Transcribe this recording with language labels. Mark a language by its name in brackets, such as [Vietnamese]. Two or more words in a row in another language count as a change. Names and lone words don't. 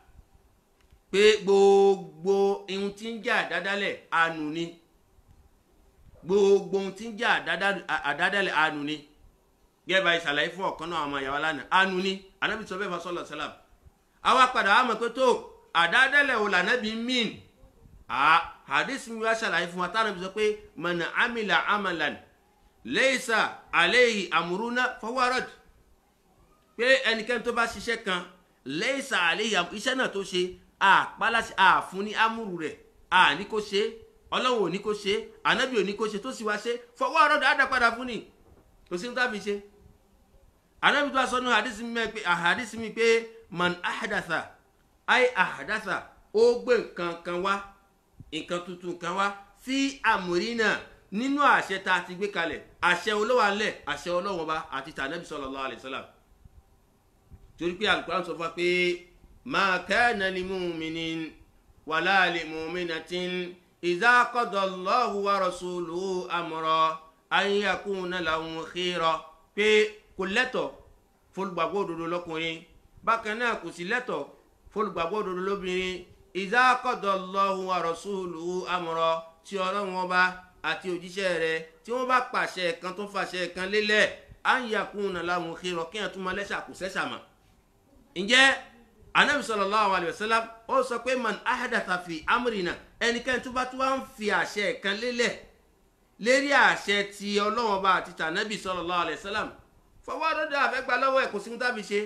[Yoruba] pé gbogbo ohun tí ń jẹ́ àdádálẹ̀ ànú ni, gbogbo ohun tí ń jẹ́ àdádálẹ̀ ànú ni, gẹ́gẹ́ bá ìṣàlàyé fún ọ̀kan náà àwọn ìyàwó lánàá ànú ni anábì sọ bẹ́ẹ̀ fún [Arabic] صلى الله عليه وسلم. [Yoruba] àwa padà wá mọ̀ pé tó àdádálẹ̀ ò lànàbì mín hadith mi wá ṣàlàyé fún wa tánàbì sọ pé [Arabic] من عمل عملا ليس عليه أمرنا فهو رد, [Yoruba] pé ẹnikẹ́ni tó bá ṣiṣẹ́ kan [Arabic] ليس عليه [Yoruba] iṣẹ́ náà tó ṣe àpáláṣẹ àfún ní amúrù rẹ̀ ní kó ṣe, ọlọ́run ò ní kó ṣe, ànábì ò ní kó ṣe, tó sì wá ṣe [Arabic] فهو رد [Yoruba] àdá padà fún ni, kò sí ní tá fi ṣe. ànábì tó wá sọ nínú hadith mi pé [Arabic] من أحدث أي أحدث [Yoruba] ó gbé nǹkan kan wá, nǹkan tuntun kan wá [Arabic] في أمرنا [Yoruba] nínú àṣẹ tá a ti gbé kalẹ̀, àṣẹ olówó alẹ̀, àṣẹ ọlọ́wọ́n bá àti tànàbí [Arabic] صلى الله عليه وسلم. [Yoruba] torí pé Al-Qur'an sọ fún wa pé [Arabic] ما كان لمؤمن ولا لمؤمنة إذا قضى الله ورسوله أمرا أن يكون لهم الخيرة, [Yoruba] pé kò lẹ́tọ̀ fólùgbàgbọ́ òdodo lọ́kùnrin, bákan náà kò sí lẹ́tọ̀ fólùgbàgbọ́ òdodo lóbìnrin [Arabic] إذا قضى الله ورسوله أمرا, [Yoruba] tí ọlọ́wọ́n bá àti òjíṣẹ́ rẹ̀ tí wọ́n bá pàṣẹ kan tó fàṣẹ kan lélẹ̀ [Arabic] أن يكون لهم الخيرة, [Yoruba] kí wọ́n tún máa lẹ́sà kò sẹ́sà mọ́. ǹjẹ́ anabi [Arabic] صلى الله عليه وسلم [Yoruba] ó sọ pé [Arabic] من أحدث في أمرنا, [Yoruba] ẹnikẹ́ni tó bá tún wá ń fi àṣẹ kan lélẹ̀ lérí àṣẹ ti ọlọ́wọ́n bá àti tànàbì [Arabic] صلى الله عليه وسلم [Yoruba] fọwọ́ dọ́dọ̀ àfẹ́gbà lọ́wọ́ ẹ̀ kò sí tábí ṣe.